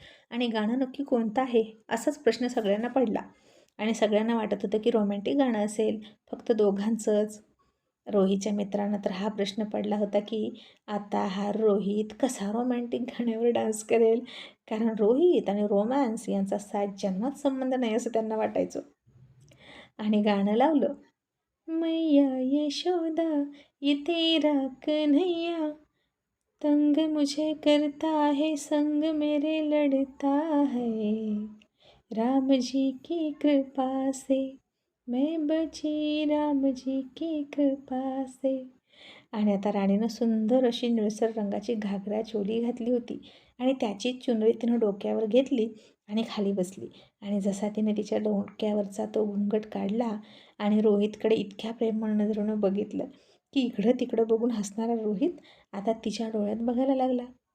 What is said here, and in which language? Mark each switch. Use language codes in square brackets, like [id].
[mr] आणि गाणं नक्की कोणतं आहे असाच प्रश्न सगळ्यांना पडला. आणि सगळ्यांना वाटत होतं की रोमॅन्टिक गाणं असेल, फक्त दोघांचंच. रोहितच्या मित्रांना तर हा प्रश्न पडला होता की आता हा रोहित कसा रोमॅन्टिक गाण्यावर डान्स करेल, कारण रोहित आणि रोमॅन्स यांचा 7 जन्मात संबंध नाही असं त्यांना वाटायचं. आणि गाणं लावलं, [hi] मैया यशोदा ये तेरा कन्हैया, तंग मुझे करता है संग मेरे लड़ता है, राम जी की कृपा से मैं बची, राम जी की कृपा से. [mr] आणि आता राणीनं सुंदर अशी निळसर रंगाची घागरा चोली घातली होती आणि त्याची चुनरी तिनं डोक्यावर घेतली आणि खाली बसली. आणि जसा तिने तिच्या डोक्यावरचा तो घुंगट काढला आणि रोहितकडे इतक्या प्रेमळ नजरेनं बघितलं की इकडं तिकडं बघून हसणारा रोहित आता तिच्या डोळ्यात बघायला लागला.